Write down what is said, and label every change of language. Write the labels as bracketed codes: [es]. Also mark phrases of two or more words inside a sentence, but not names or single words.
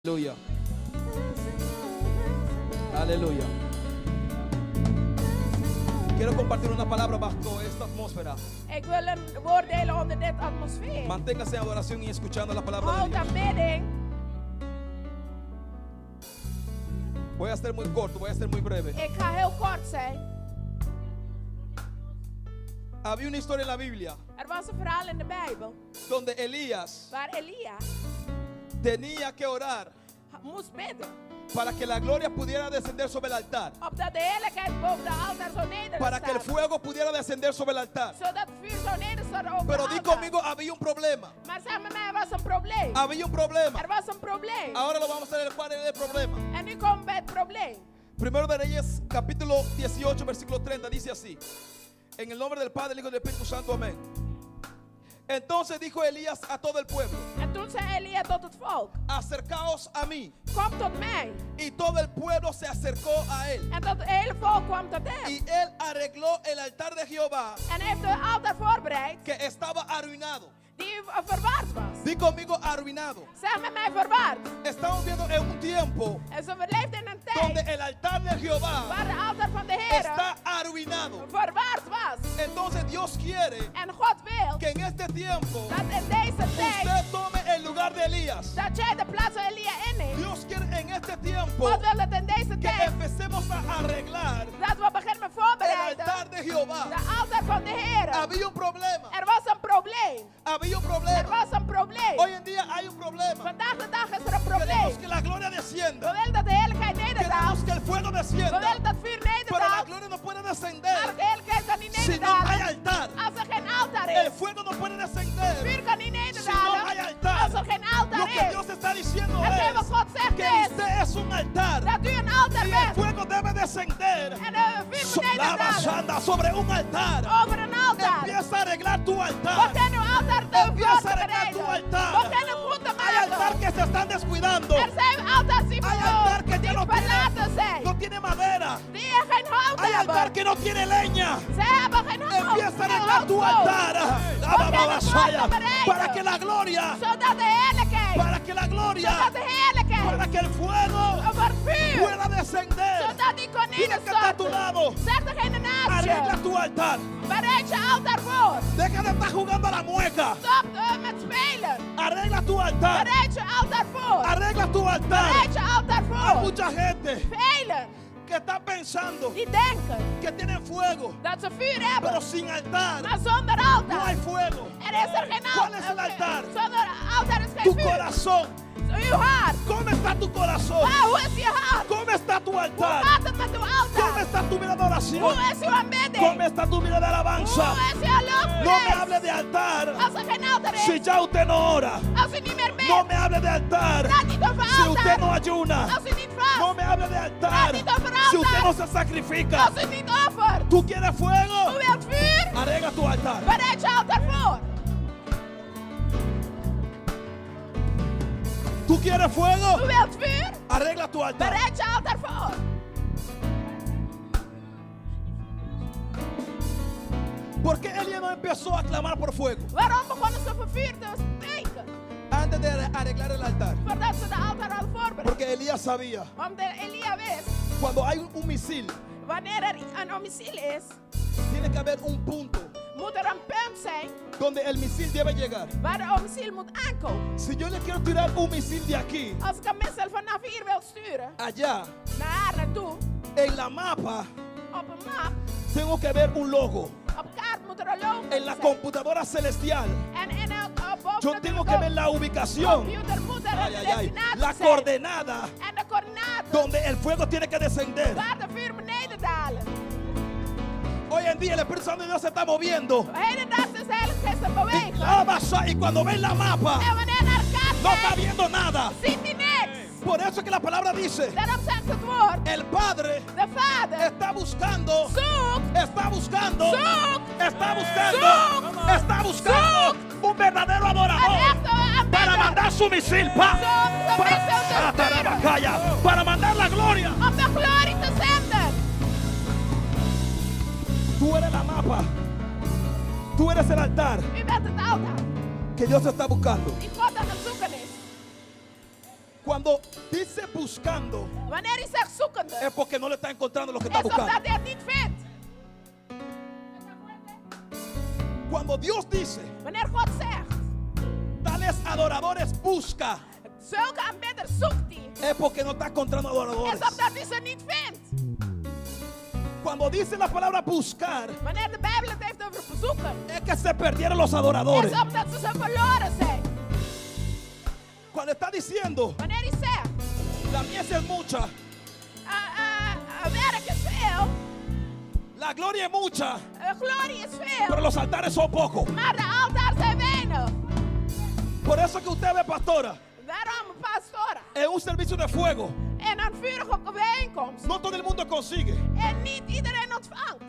[es] Aleluya. Aleluya. Quiero compartir una palabra bajo esta atmósfera. [nl] Ik wil een woord delen onder dit atmosfeer. [es] Manténgase en adoración y escuchando la palabra de [nl] Houd [es] Dios. [nl] aanbidding. [es] Voy a ser muy corto, voy a ser muy breve. [nl] Ik ga heel kort zijn. [es] Había una historia en la Biblia [nl] Er was een verhaal in de Bijbel [es] donde Elías [nl] waar Elia [es] tenía que orar [nl] moest bidden. [es] para que la gloria pudiera descender sobre el altar, [nl] Opdat de heerlijkheid boven de altaar zo neder [es] para que el [nl] staat. [es] fuego pudiera descender sobre el altar. [nl] Zodat het vuur zo neder staat over [es] Pero [nl] de [es] di [nl] altaar. [es] conmigo, había un problema. [nl] Maar zeg met mij, er was een probleem. [es] Había un problema. [nl] Er was een probleem. [es] Ahora lo vamos a ver cuál es el problema. [nl] En nu komen we bij het probleem. [es] Primero de Reyes, capítulo 18, versículo 30, dice así: en el nombre del Padre, del Hijo y del Espíritu Santo, amén. Entonces dijo Elías a todo el pueblo: [nl] En toen zei Elia tot het volk: [es] acercaos a mí. [nl] kom tot mij. [es] Y todo el pueblo se acercó a él. [nl] En tot het hele volk kwam tot hem. [es] Y él arregló el altar de Jehová, [nl] En heeft de altaar voorbereid [es] que estaba arruinado. [nl] die verwaard was. [es] Di conmigo, arruinado. [nl] Zeg met mij verwaard. [es] Estamos viendo en un tiempo [nl] En zo leefden in een [es] donde [nl] tijd [es] el altar de Jehová [nl] waar de altaar van de Heer [es] está arruinado. [nl] verwaard was. [es] Entonces Dios quiere [nl] En God wil [es] que en este tiempo [nl] dat in deze tijd [es] usted tome el lugar de Elías. [nl] dat jij de plaats van Elia inneemt. [es] Dios quiere en este tiempo [nl] God wil dat in deze [es] que [nl] tijd [es] empecemos a arreglar [nl] dat we beginnen met [es] el [nl] voorbereiden [es] altar de Jehová. [nl] de altaar van de Heer. [es] Había un problema. [nl] Er was een probleem. [es] Había un [nl] Er [es] problema. [nl] was een probleem. [es] Hoy en día hay un problema. [nl] Vandaag de dag is er een [es] Queremos [nl] probleem. [es] que la gloria [nl] We [es] descienda. [nl] willen dat de heerlijkheid [es] Queremos [nl] nederdaalt. [es] que el fuego [nl] We [es] descienda. [nl] willen dat vuur [es] Pero la [nl] nederdaalt. [es] gloria no puede [nl] Maar [es] descender [nl] de heerlijkheid kan niet [es] si no hay [nl] nederdalen [es] altar. [nl] als er geen altaar [es] El [nl] is. [es] fuego no puede [nl] Het [es] descender [nl] vuur kan niet [es] si no hay [nl] nederdalen [es] altar. [nl] als er geen [es] Lo [nl] altaar [es] que [nl] is. [es] Dios está diciendo [nl] Hetgeen wat God [es] es [nl] zegt [es] que [nl] is [es] usted es un altar [nl] dat u een altaar [es] y el [nl] bent. [es] fuego debe descender [nl] En het vuur moet nederdalen [es] Sanda sobre un altar. [nl] over een altaar. [es] Empieza a arreglar tu altar. [nl] Begin uw altaar te [es] Empieza a arreglar tu [nl] voorbereiden. [es] altar. [nl] Begin het goed te [es] Hay altar [nl] maken. [es] que se están descuidando. [nl] Er zijn altaars die [es] Hay altar que ya no [nl] verlaten zijn. [es] no tiene madera. [nl] Die geen hout [es] Hay altar [nl] hebben. [es] que no tiene leña. [nl] Ze hebben geen hout. [es] Empieza a [nl] Geen [es] arreglar tu [nl] houtskool. [es] altar. Para que la gloria, [nl] Zodat de heerlijkheid. [es] para que la gloria, [nl] Zodat de heerlijkheid. [es] para que el fuego [nl] Over het vuur. [es] pueda descender. [nl] Zodat die kon [es] Dile que está a tu [nl] nederstorten. [es] lado. [nl] Zeg degene naast [es] Arregla [nl] je. [es] tu altar. [nl] Bereid je altaar voor. [es] Deja de estar jugando a la mueca. [nl] Stop met spelen. [es] Arregla tu altar. [nl] Bereid je altaar voor. [es] Arregla tu altar. [nl] Bereid je altaar [es] Hay [nl] voor. [es] mucha gente [nl] Velen [es] que está pensando [nl] die denken [es] que tienen fuego, [nl] dat ze vuur [es] pero [nl] hebben. [es] sin altar [nl] Maar zonder [es] no hay [nl] altaar. [es] fuego. [nl] Er is er geen [es] ¿Cuál es el altar? [nl] Zonder altaar is [es] Tu [nl] geen vuur. [es] corazón. [nl] Uw hart. [es] ¿Cómo está tu corazón? [nl] Hoe is je hart? [es] ¿Cómo está tu [nl] Hoe [es] altar? [nl] gaat het met uw [es] ¿Cómo [nl] altaar? [es] está tu vida de oración? [nl] Hoe is uw aanbidding? [es] ¿Cómo está tu vida de alabanza? [nl] Hoe is uw [es] No me [nl] lofprijs? [es] hable de altar [nl] Als er geen altaar is, [es] si ya usted no ora. [nl] als u niet meer [es] No [nl] bidt, [es] me hable de altar [nl] praat niet over [es] si usted no [nl] altaar. [es] ayuna. [nl] Als u niet vast, [es] No me hable de altar [nl] Praat niet over [es] si usted [nl] altaar. [es] no se sacrifica. [nl] als u niet offert. [es] ¿Tú quieres fuego? [nl] U wilt vuur? [es] Arregla tu altar. [nl] Bereid je altaar voor. [es] ¿Tú quieres fuego? [nl] U wilt vuur? [es] Arregla tu altar. [nl] Bereid je altaar voor. [es] ¿Por qué Elías no empezó a clamar por fuego [nl] Waarom begonnen ze voor vuur te spreken? [es] antes de arreglar el altar? [nl] Voordat ze de altaar hadden voorbereid. [es] Porque Elías sabía, [nl] Omdat Elia wist, [es] cuando hay un misil, [nl] wanneer er een missiel is, [es] tiene que haber un punto [nl] moet er een punt zijn [es] donde el misil debe llegar. [nl] waar de missiel moet aankomen. [es] Si yo le quiero tirar un misil de aquí [nl] Als ik een missile vanaf hier wil sturen, [es] allá, [nl] naar naartoe, [es] en la mapa [nl] op een map, [es] tengo que ver un logo. [nl] op kaart moet er een logo [es] En la [nl] zijn. [es] computadora celestial [nl] En in boven [es] yo [nl] de [es] tengo que ver la ubicación, [nl] computer moet er ay, een ay, ay, destinatie [es] la [nl] zijn. [es] coordenada [nl] En de coördinaten [es] donde el fuego tiene que descender. [nl] waar de vuur moet nederdalen. [es] Hoy en día el Espíritu Santo de Dios se está moviendo. [nl] Hedendaags is de Heilige Geest te bewegen. [es] Abasha, y cuando ven la mapa [nl] En wanneer naar kaart [es] no está [nl] kijkt, [es] viendo nada. [nl] ziet hij niks. [es] Por eso es que la palabra dice, [nl] Daarom zegt het woord, [es] el Padre [nl] de Vader [es] está buscando, [nl] zoekt, [es] está buscando, [nl] zoekt, [es] está buscando, [nl] zoekt, [es] está buscando un verdadero [nl] een [es] adorador [nl] echte [es] para [nl] aanbidder. [es] mandar su misil, pa, [nl] Zoekt de missel te Atarabacaya, [es] para mandar la gloria. [nl] om de glorie te zenden. [es] Tú eres la mapa, tú eres el altar [nl] U bent het altaar [es] que Dios está buscando. [nl] die God aan het zoeken is. [es] Cuando Cuando dice buscando, [nl] Wanneer hij zegt zoekende, [es] es porque no le está encontrando lo que está [nl] is [es] buscando. [nl] omdat hij het niet vindt. [es] Cuando Dios dice, [nl] Wanneer God zegt, [es] tales adoradores busca, [nl] zulke aanbidders zoekt hij, [es] es porque no está encontrando [nl] is [es] adoradores. [nl] omdat hij ze niet vindt. [es] Cuando dice la palabra buscar, [nl] Wanneer de Bijbel het heeft over bezoeken, [es] es que se perdieron los adoradores. [nl] is omdat ze verloren zijn. [es] Cuando está diciendo, [nl] Wanneer hij zegt, [es] la mies es mucha, [nl] werk is veel, [es] la gloria es mucha, [nl] glorie is [es] pero [nl] veel, [es] los altares son pocos. [nl] maar de altaar zijn weinig. [es] Por eso que usted ve, pastora, [nl] Daarom, pastoren, [es] en un servicio de fuego, [nl] en een vurige bijeenkomst, [es] no todo el mundo consigue. [nl] en niet iedereen ontvangt,